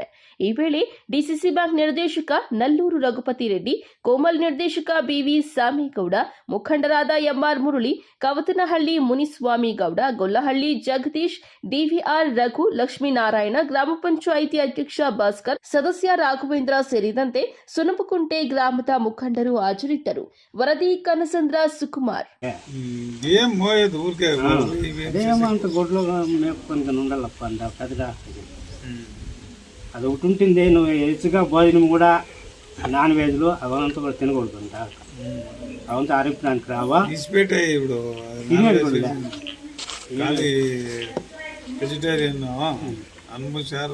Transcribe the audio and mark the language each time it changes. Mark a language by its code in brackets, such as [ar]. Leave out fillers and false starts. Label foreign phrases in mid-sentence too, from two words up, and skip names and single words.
[kn] ಈ ವೇಳೆ ಡಿಸಿಸಿ ಬ್ಯಾಂಕ್ ನಿರ್ದೇಶಕ ನಲ್ಲೂರು ರಘುಪತಿ ರೆಡ್ಡಿ, ಕೋಮಲ್ ನಿರ್ದೇಶಕ ಬಿವಿ ಸಾಮೇಗೌಡ, ಮುಖಂಡರಾದ ಎಂಆರ್ ಮುರಳಿ, ಕವತನಹಳ್ಳಿ ಮುನಿಸ್ವಾಮಿ ಗೌಡ, ಗೊಲ್ಲಹಳ್ಳಿ ಜಗದೀಶ್, ಡಿವಿಆರ್ ರಘು, ಲಕ್ಷ್ಮೀನಾರಾಯಣ, ಗ್ರಾಮ ಪಂಚಾಯಿತಿ ಅಧ್ಯಕ್ಷ ಭಾಸ್ಕರ್, ಸದಸ್ಯ ರಾಘವೇಂದ್ರ ಸೇರಿದಂತೆ ಸುನಪಕುಂಟೆ ಗ್ರಾಮದ ಮುಖಂಡರು ಹಾಜರಿದ್ದರು. ವರದಿ ಕನಸಂದ್ರ ಸುಕುಮಾರ್. [te] అది ఒకటి ఉంటుంది. నువ్వు హెచ్చుగా భోజనం కూడా నాన్ వెజ్లు అవంతా కూడా తినకూడదు అంట. అవంతా ఆరోగ్యానికి రావా ఇప్పుడు వెజిటేరియన్ అన్నం చారు